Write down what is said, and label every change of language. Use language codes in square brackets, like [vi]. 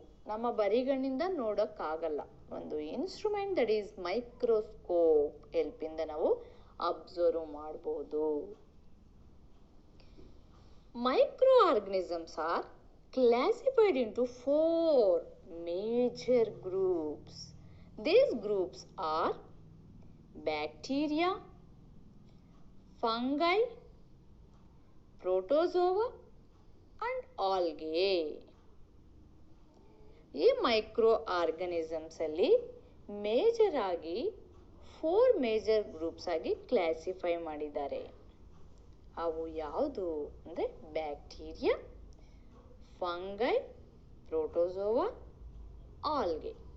[kn] ನಮ್ಮ ಬರಿಗಣ್ಣಿಂದ ನೋಡಕ್ಕಾಗಲ್ಲ. ಒಂದು instrument [en] that is [kn] microscope ಹೆಲ್ಪಿಂದ ನಾವು ಅಬ್ಸರ್ವ್ ಮಾಡಬಹುದು. [en] Microorganisms are classified into 4 major groups. These groups are bacteria, fungi, protozoa and algae. [kn] ಈ micro organisms ಅಲ್ಲಿ major ಆಗಿ 4 major groups ಆಗಿ classify ಮಾಡಿದ್ದಾರೆ. ಅವು ಯಾವುದು ಅಂದ್ರೆ ಬ್ಯಾಕ್ಟೀರಿಯಾ, ಫಂಗೈ, ಪ್ರೋಟೋಜೋವಾ, ಆಲ್ಗೆ.